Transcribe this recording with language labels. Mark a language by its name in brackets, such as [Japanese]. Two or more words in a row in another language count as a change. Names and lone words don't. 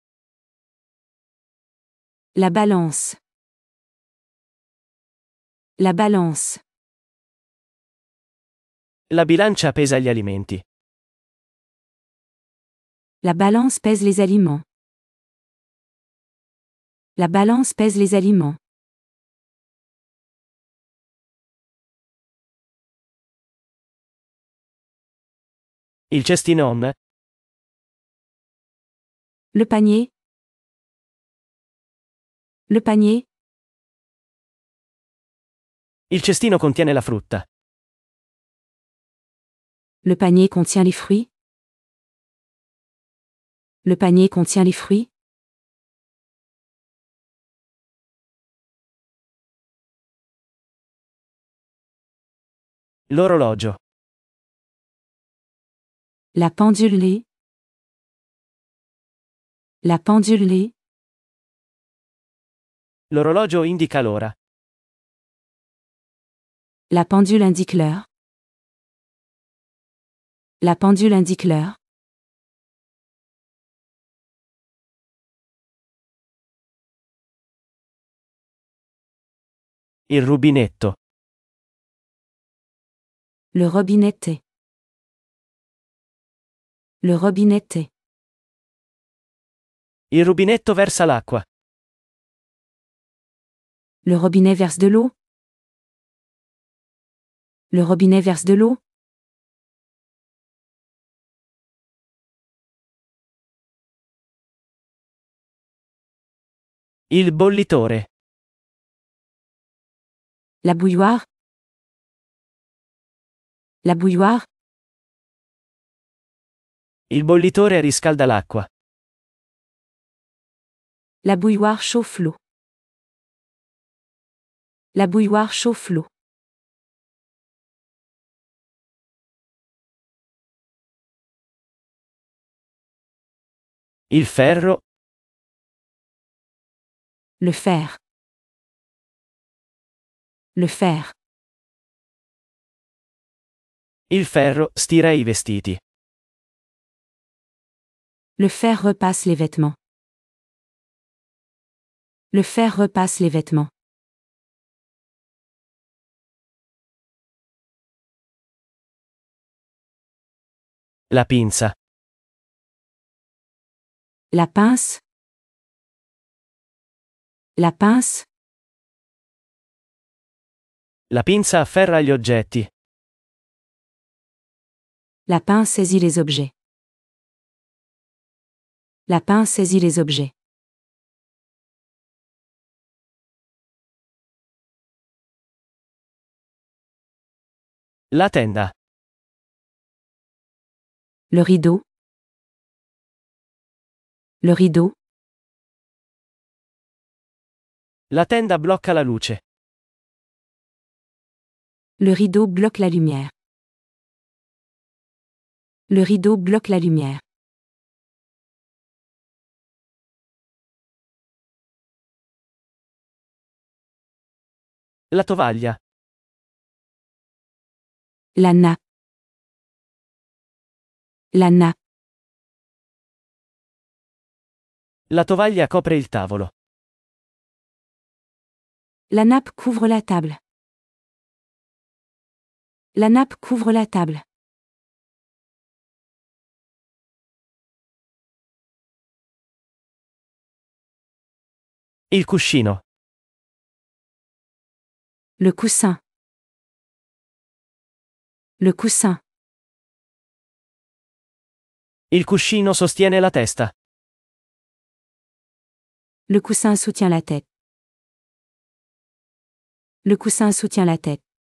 [French] La balance. La balance. [Italian] La bilancia pesa gli alimenti. [French] La balance pèse les aliments. La balance pèse les aliments. [Italian] Il cestinone. [French] Le panier. Le panier. [Italian] Il cestino contiene la frutta. [French] Le panier contient les fruits. Le panier contient les fruits. [Italian] L'orologio. [French] La pendule lait. La pendule lait. [Italian] L'orologio indica l'ora. [French] La pendule indique l'heure. La pendule indique l'heure. [Italian] Il rubinetto. [French] Le robinet. Le robinet tait. [Italian] Il rubinetto versa l'acqua. [French] Le robinet verse de l'eau. Le robinet verse de l'eau. [Italian] Il bollitore. [French] La bouilloire. La bouilloire. [Italian] Il bollitore riscalda l'acqua. [French] La bouilloire chauffe l'eau. La bouilloire chauffe l'eau. [Italian] Il ferro. [French] Le fer. Le fer. [Italian] Il ferro stira i vestiti. [French] Le fer repasse les vêtements. Le fer repasse les vêtements. [Italian] La pinza. [French] La pince. La pince. [Italian] La pinza afferra gli oggetti. [French] La pince saisit les objets. La pince saisit les objets. [Italian] La tenda. [French] Le rideau. Le rideau. [Italian] La tenda blocca la luce. [French] Le rideau bloque la lumière. Le rideau bloque la lumière. [Italian] La tovaglia. [French] La nappe. La nappe. [Italian] La tovaglia copre il tavolo. [French] La nappe couvre la table. La nappe couvre la table. [Italian] Il cuscino. [French] Le coussin. Le coussin. [Italian] Il cuscino sostiene la testa. [French] Le coussin soutient la tête. Le coussin soutient la tête.